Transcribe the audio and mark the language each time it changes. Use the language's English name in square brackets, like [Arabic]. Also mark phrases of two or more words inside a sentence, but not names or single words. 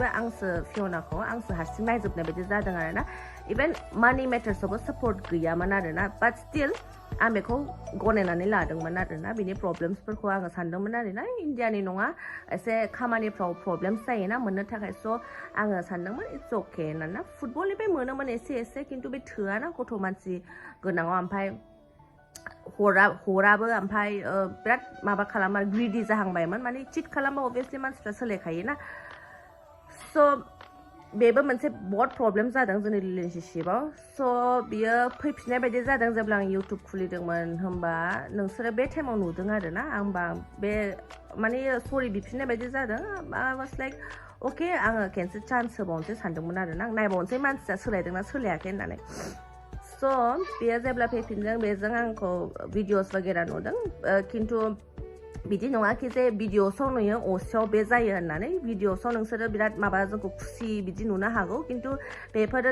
[Bodo] आंसो फियनाखौ आंसो हारसिं नायजोबनाय बायदि जादों आरोना [English] even money matters [Bodo] सापर्ट गैयामोन आरोना [English] but still [Bodo] आं बेखौ गनायनानै लादोंमोन आरोना बिनि प्रब्लेम्सफोरखौ आङो सानदोंमोन आरोना इन्डियानि नङा एसे खामानिफ्राव प्रब्लेम्स जायोना मोननो थाखाय स' आङो सानदोंमोन [English] it's okay [Bodo] होनना फुटबलनिफ्राय मोनोमोन एसे खिन्थु बे थोआना गथ' मानसि गोनाङाव ओमफ्राय हराबो ओमफ्राय बिराद माबा खालामो ग्रिडि जाहांबायमोन माने चिट खालामबा अभियासलि मानसिफ्रा सोलायखायोना स' बेबो मोनसे बहुत प्रब्लेम जादों जोंनि रिलेसनशिपआव स' बियो फैफिननाय बायदि जादों जेब्ला आं इउटुब खुलिदोंमोन होमबा नोंसोरो बे टाइमाव नुदों आरोना होमबा बे माने सरि बिफिननाय बायदि जादों [English] I was like [Bodo] अके आङो खेनसे चान्स होबावनोसै सानदोंमोन आरोना आं नायबावनोसै मानसिया सोलायदोंना सोलायाखै होननानै स' बेयो जेब्ला फैफिनदों बेजों आंखौ भिडिअस वगेरा नुदों खिन्थु बिदि नङा कि जे भिडिअसआव नुयो असेयाव बे जायो होननानै भिडिअसआव नोंसोरो बिराद माबा जोंखौ खुसि बिदि नुनो हागौ खिन्थु बेफोरो